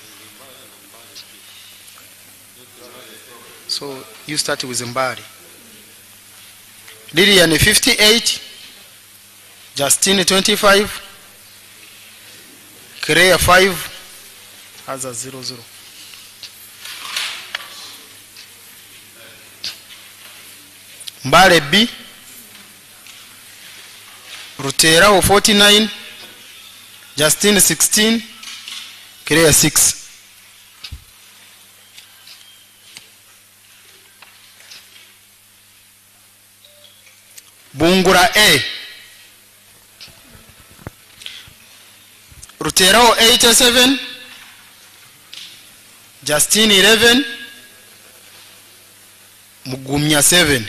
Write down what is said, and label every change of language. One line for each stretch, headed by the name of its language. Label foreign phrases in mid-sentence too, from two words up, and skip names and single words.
English: So you start with Mbale. Lillian 58, Justine 25, Claire 5, as a 00. Mbale B, Ruteraho 49, Justine 16, Claire 6. Bungura A, Ruteraho 87, Justine 11, Mugumya 7.